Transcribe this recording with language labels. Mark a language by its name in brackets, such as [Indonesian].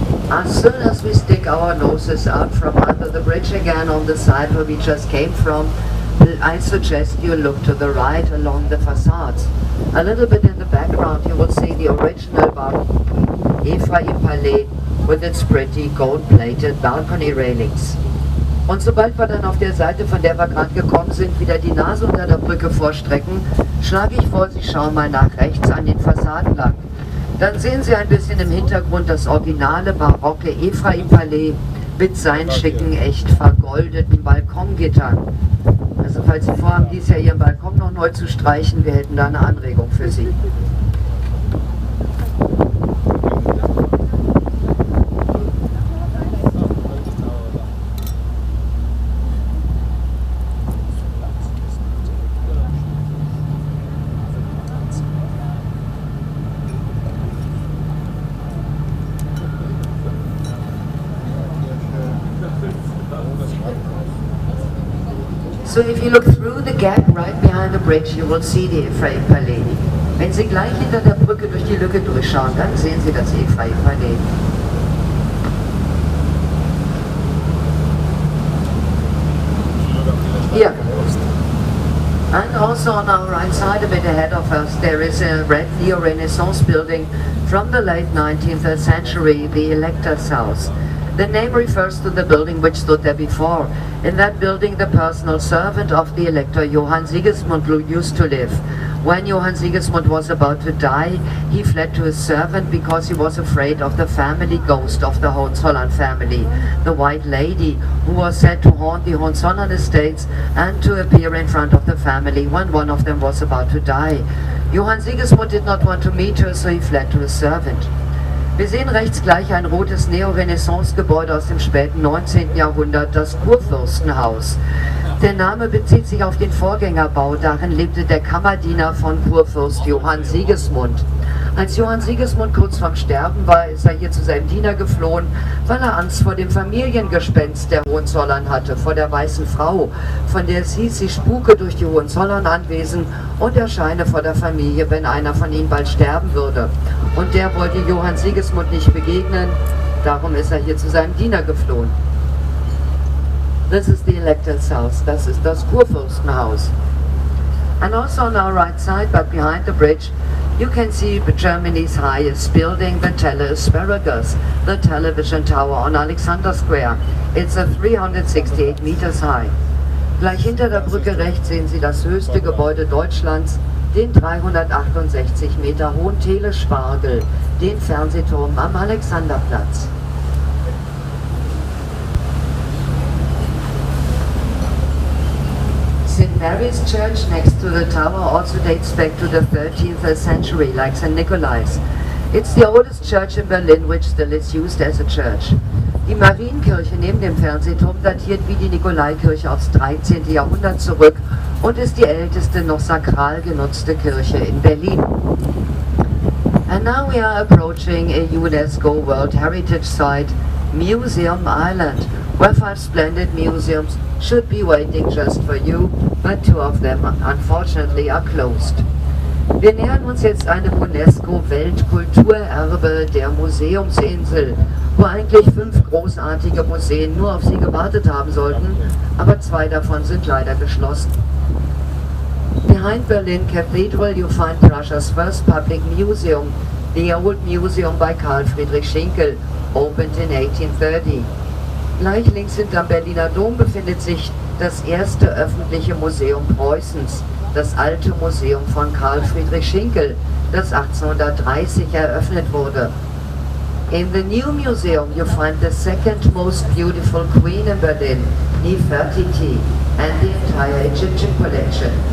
[English] As soon as we stick our noses out from under the bridge again on the side where we just came from, I suggest you look to the right along the facades. A little bit in the background you will see the original Ephraim Palais with its pretty gold-plated balcony railings. [German] Und sobald wir dann auf der Seite, von der wir gerade gekommen sind, wieder die Nase unter der Brücke vorstrecken, schlage ich vor, Sie schauen mal nach rechts an den Fassaden lang. Dann sehen Sie ein bisschen im Hintergrund das originale barocke Ephraim-Palais mit seinen schicken, echt vergoldeten Balkongittern. Also falls Sie vorhaben, dies Jahr Ihren Balkon noch neu zu streichen, wir hätten da eine Anregung für Sie. [English] So if you look through the gap right behind the bridge, you will see the Ephraim Palais. [German] Wenn Sie gleich hinter der Brücke durch die Lücke durchschauen, dann sehen Sie das Ephraim Palais. [English] Here. And also on our right side, a bit ahead of us, there is a red neo-Renaissance building from the late 19th century, the Elector's House. The name refers to the building which stood there before. In that building, the personal servant of the Elector Johann Sigismund used to live. When Johann Sigismund was about to die, he fled to his servant because he was afraid of the family ghost of the Hohenzollern family, the White Lady, who was said to haunt the Hohenzollern estates and to appear in front of the family when one of them was about to die. Johann Sigismund did not want to meet her, so he fled to his servant. [German] Wir sehen rechts gleich ein rotes Neo-Renaissance-Gebäude aus dem späten 19. Jahrhundert, das Kurfürstenhaus. Der Name bezieht sich auf den Vorgängerbau, darin lebte der Kammerdiener von Kurfürst Johann Sigismund. Als Johann Sigismund kurz vorm Sterben war, ist er hier zu seinem Diener geflohen, weil er Angst vor dem Familiengespenst der Hohenzollern hatte, vor der weißen Frau, von der es hieß, sie spuke durch die Hohenzollern anwesen und erscheine vor der Familie, wenn einer von ihnen bald sterben würde. Und der wollte Johann Sigismund nicht begegnen, darum ist er hier zu seinem Diener geflohen. [English] This is the Elector's House, [German] das ist das Kurfürstenhaus. [English] And also on our right side, but behind the bridge, you can see Germany's highest building, the Telesparagus, the television tower on Alexander Square. It's 368 meters high. [German] Gleich hinter der Brücke rechts sehen Sie das höchste Gebäude Deutschlands, den 368 Meter hohen Telespargel, den Fernsehturm am Alexanderplatz. [English] St. Mary's Church next to the tower also dates back to the 13th century, like St. Nikolai's. It's the oldest church in Berlin which still is used as a church. [German] Die Marienkirche neben dem Fernsehturm datiert wie die Nikolaikirche aufs 13. Jahrhundert zurück und ist die älteste noch sakral genutzte Kirche in Berlin. [English] And now we are approaching a UNESCO World Heritage Site, Museum Island, where 5 splendid museums should be waiting just for you, but 2 of them unfortunately are closed. [German] Wir nähern uns jetzt einem UNESCO-Weltkulturerbe der Museumsinsel, wo eigentlich 5 großartige Museen nur auf Sie gewartet haben sollten, aber 2 davon sind leider geschlossen. [English] Behind Berlin Cathedral you find Prussia's first public museum, the Old Museum by Karl Friedrich Schinkel, opened in 1830. [German] Gleich links hinterm Berliner Dom befindet sich das erste öffentliche Museum Preußens, das Alte Museum von Karl Friedrich Schinkel, das 1830 eröffnet wurde. [English] In the new museum you find the second most beautiful queen in Berlin, Nefertiti, and the entire Egyptian collection.